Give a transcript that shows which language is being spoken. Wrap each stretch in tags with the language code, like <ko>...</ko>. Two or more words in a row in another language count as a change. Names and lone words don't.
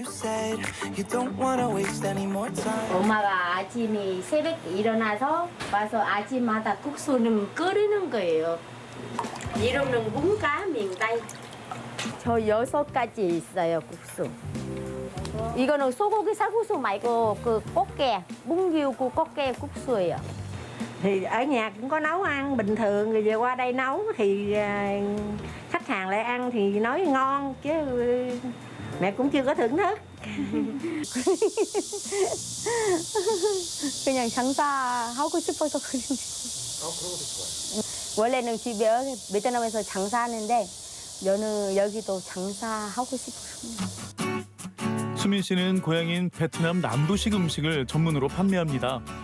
<ko>엄마가 아침에 새벽에 일어나서 와서 아침마다 국수는 끓이는 거예요. 이름은 문가 명다이. 저 6가지 있어요, 국수. 이거는 소고기 살국수 말고 그 꽃게, 뭉기우고 꽃게 국수예요.</ko> <vi>Thì ở nhà cũng có nấu ăn bình thường, rồi về qua đây nấu thì khách hàng lại ăn thì nói ngon chứ mẹ cũng chưa có thưởng thức.</vi> <ko>그냥 장사하고 싶어서 그런 원래는 집에 베트남에서 장사하는데 저는 여기도 장사하고 싶어요. 수민 씨는 고향인 베트남 남부식 음식을 전문으로 판매합니다.</ko>